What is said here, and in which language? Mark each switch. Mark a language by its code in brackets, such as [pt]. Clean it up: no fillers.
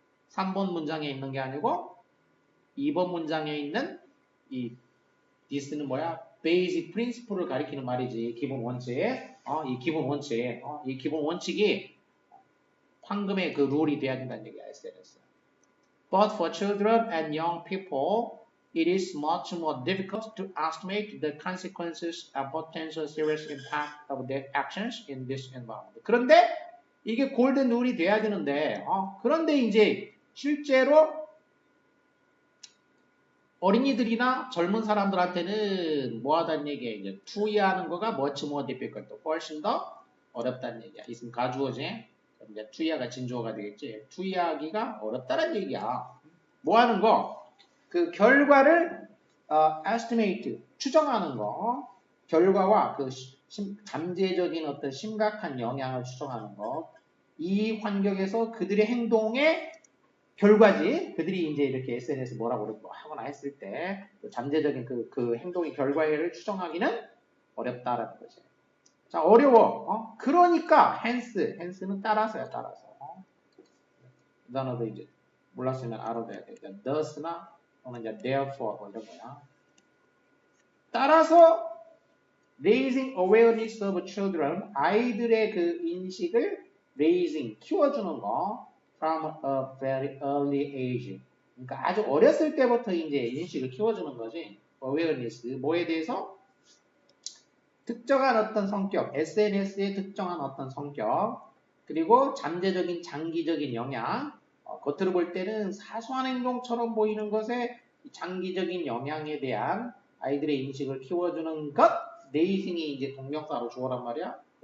[ko] 3번 문장에 있는 게 아니고 2번 문장에 있는 이 this는 뭐야? [en] basic principle [ko] 을 가리키는 말이지. 기본 원칙. 이 기본 원칙. 이 기본 원칙이 황금의 그 룰이 돼야 된다는 얘기야. SNS. [en] But for children and young people, it is much more difficult to estimate the consequences and potential serious impact of their actions in this environment. [ko] 그런데 이게 골든 룰이 돼야 되는데, 그런데 이제 실제로 어린이들이나 젊은 사람들한테는 뭐 하다는 얘기야. 이제 투이하는 거가 [en] much more difficult, [ko] 훨씬 더 어렵다는 얘기야. 있으면 가주어지. 이제 투이하가 진주어가 되겠지. 투이하기가 어렵다는 얘기야. 뭐 하는 거? 그 결과를 estimate, 추정하는 거. 결과와 그 잠재적인 어떤 심각한 영향을 추정하는 거. 이 환경에서 그들의 행동의 결과지. 그들이 이제 이렇게 SNS 뭐라고 하거나 했을 때 잠재적인 그 행동의 결과를 추정하기는 어렵다라는 거지. 자, 어려워. 그러니까 hence는 따라서야, 따라서. 이 단어도 이제 몰랐으면 알아둬야 돼. thus나 또는 이제 therefore 뭐 이런 거야. 따라서 [en] raising awareness of children, [ko] 아이들의 그 인식을 [en] raising, [ko] 키워주는 거 [en] from a very early age. [ko] 그러니까 아주 어렸을 때부터 이제 인식을 키워주는 거지. awareness, 뭐에 대해서? 특정한 어떤 성격, SNS의 특정한 어떤 성격, 그리고 잠재적인 장기적인 영향, 겉으로 볼 때는 사소한 행동처럼 보이는 것에 장기적인 영향에 대한 아이들의 인식을 키워주는 것, raising이 이제 동명사로 주어란 말이야.